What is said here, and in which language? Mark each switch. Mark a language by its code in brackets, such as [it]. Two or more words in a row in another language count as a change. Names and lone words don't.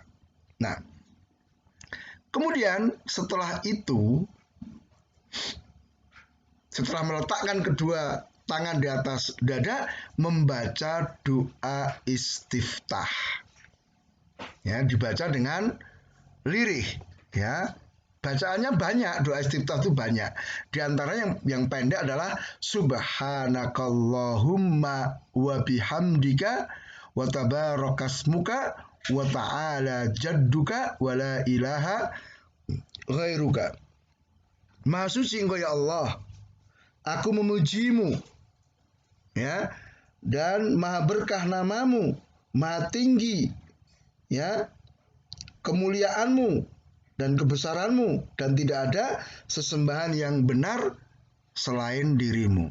[id] Nah, kemudian setelah itu, setelah meletakkan kedua tangan di atas dada, membaca doa istiftah. Ya, dibaca dengan lirih. Ya, bacaannya banyak, doa istiftah itu banyak. Di antaranya yang pendek adalah [ar] سبحانك اللهم وبحمدك وتبارك اسمك وتعالى جدك ولا إله غيرك. [id] Maha suci Engkau ya Allah, aku memujimu ya, dan maha berkah namamu, maha tinggi ya kemuliaanmu dan kebesaranmu, dan tidak ada sesembahan yang benar selain dirimu.